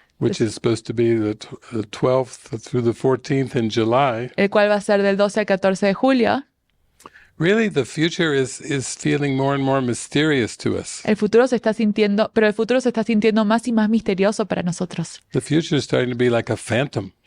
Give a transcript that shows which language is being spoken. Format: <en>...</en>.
<en>which is supposed to be the 12th through the 14th in July.</en> <es>el cual va a ser del 12 al 14 de julio.</es> <en>Really, the future is feeling more and more mysterious to us.</en> <es>El futuro se está sintiendo más y más misterioso para nosotros.</es> <en>The future is starting to be like a phantom.</en>